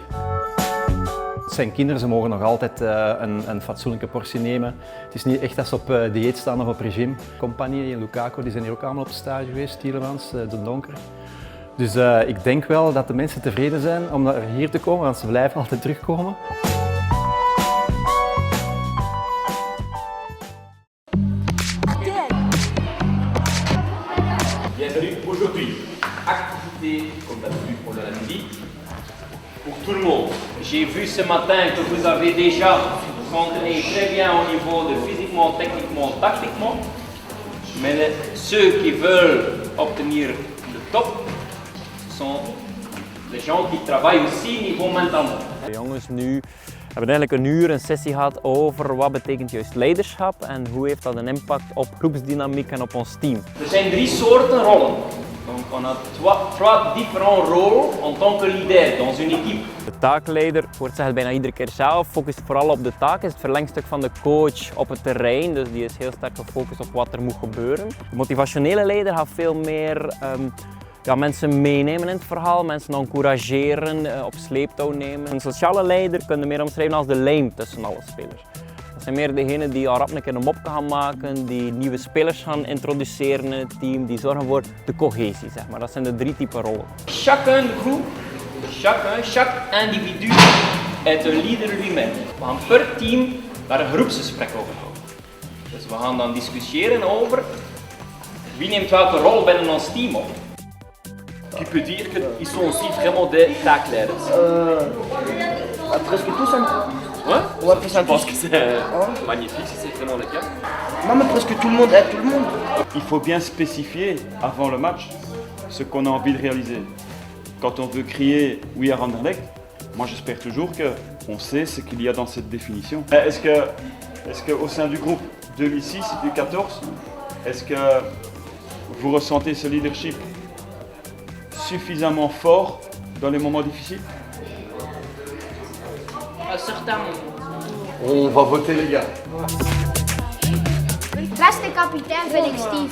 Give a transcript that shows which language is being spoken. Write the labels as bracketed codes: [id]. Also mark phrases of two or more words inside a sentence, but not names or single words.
[nl] Het zijn kinderen, ze mogen nog altijd een fatsoenlijke portie nemen. Het is niet echt dat ze op dieet staan of op regime. Compagnie en Lukaku die zijn hier ook allemaal op stage geweest, Tielemans, De Donker. Dus ik denk wel dat de mensen tevreden zijn om naar hier te komen, want ze blijven altijd terugkomen. [fr] Bienvenue aujourd'hui. Activité comme d'habitude pour le lundi. Pour tout le monde. J'ai vu ce matin que vous avez déjà entraîné très bien au niveau de physiquement, techniquement, tactiquement. Mais ceux qui veulent obtenir le top sont les gens qui travaillent aussi niveau mentalement. [nl] De jongens nu hebben eigenlijk een uur een sessie gehad over wat betekent juist leiderschap en hoe heeft dat een impact op groepsdynamiek en op ons team. Er zijn 3 soorten rollen. [fr] Donc on a trois différents rôles en tant que leader dans une équipe. [nl] De taakleider wordt zeggen bijna iedere keer zelf, focust vooral op de taak, is het verlengstuk van de coach op het terrein, dus die is heel sterk gefocust op wat er moet gebeuren. De motivationele leider gaat veel meer mensen meenemen in het verhaal, mensen encourageren, op sleeptouw nemen. Een sociale leider kun je meer omschrijven als de lijm tussen alle spelers. Dat zijn meer degenen die al rap een keer een mop gaan maken, die nieuwe spelers gaan introduceren in het team, die zorgen voor de cohesie, zeg maar. Dat zijn de 3 typen rollen. [fr] Chaque individu est un leader lui-même. [nl] We gaan per team daar een groepsgesprek over houden. Dus we gaan dan discussiëren over wie neemt welke rol binnen ons team op. [fr] Tu peux dire qu'ils sont aussi vraiment des taakleiders. Presque tous, hein. Ouais, je pense que c'est magnifique si c'est vraiment le cas. Non, mais presque tout le monde aide tout le monde. Il faut bien spécifier avant le match ce qu'on a envie de réaliser. Quand on veut crier [en] We are Anderlecht, [fr] moi j'espère toujours qu'on sait ce qu'il y a dans cette définition. Est-ce que au sein du groupe 2006 et du 14, est-ce que vous ressentez ce leadership suffisamment fort dans les moments difficiles? À certains moments. On va voter les gars. [nl] Beste kapitein vind ik Steve.